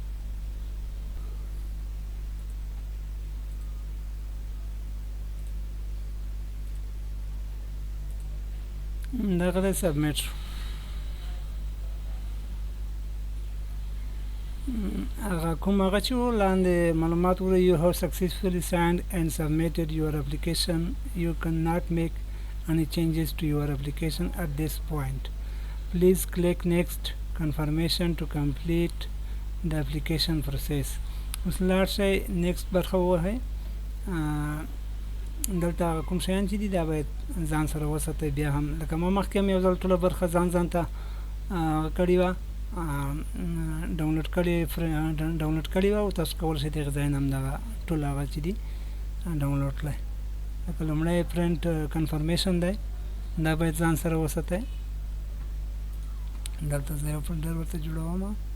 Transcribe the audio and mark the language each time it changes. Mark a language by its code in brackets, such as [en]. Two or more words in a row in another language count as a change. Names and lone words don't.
[ps] دغه دی سبمیټ شو هغه کوم هغه چې و لاندې معلومات وره [en] you have successfully signed and submitted your application you cannot make any changes to your application at this point please click next confirmation to complete the application process [ps] اوس لاړ شئ [en] next [ps] برخه ووهئ دلته هغه کوم شیان چې دي دا باید ځان سره وساتئ بیا هم لکه ما مخکې هم یو ځل ټوله برخه ځان ته کړې وه ډاونلوډ کړې وه او تاسو کولی شئ دغه ځای نه هم دغه ټول هغه چې دي ډاونلوډ کړئ لکه لومړی [en] print confirmation [ps] دی دا باید ځان سره وساتئ دلته زه یو پرنټر ورته جوړوم